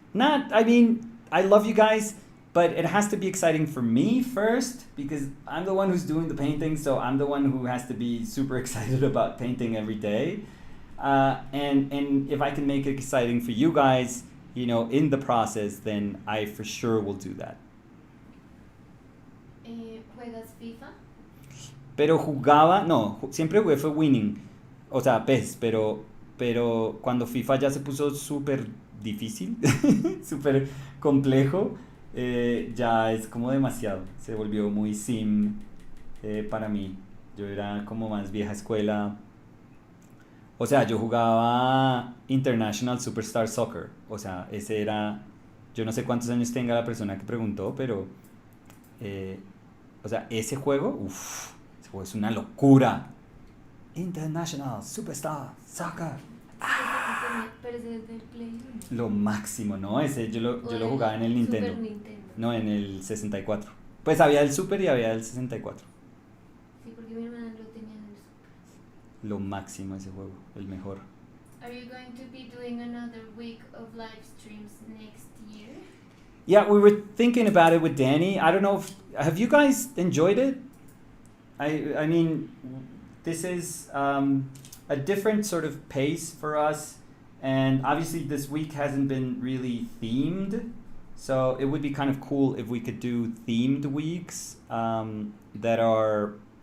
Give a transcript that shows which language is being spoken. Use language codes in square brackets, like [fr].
[en] I love you guys, but it has to be exciting for me first, because I'm the one who's doing the painting, so I'm the one who has to be super excited about painting every day. And if I can make it exciting for you guys, you know, in the process, then I for sure will do that. [es] ¿Juegas FIFA? Pero siempre jugué fue winning, o sea, PES, pero cuando FIFA ya se puso súper difícil, súper complejo, ya es como demasiado, se volvió muy sim para mí. Yo era como más vieja escuela, o sea, yo jugaba International Superstar Soccer, o sea, ese era, yo no sé cuántos años tenga la persona que preguntó, pero o sea, ese juego es una locura. International Superstar Soccer. Pero ese es del Play 1. Lo máximo, ¿no? Ese yo lo jugaba en el Nintendo. Super Nintendo. No, en el 64. Pues había el Super y había el 64. Sí, porque mi hermana lo tenía en el Super. Lo máximo ese juego, el mejor. [en] Are you going to be doing another week of live streams next year? Yeah, we were thinking about it with Danny. I don't know if have you guys enjoyed it? I mean, this is a different sort of pace for us, and obviously this week hasn't been really themed, so it would be kind of cool if we could do themed weeks that are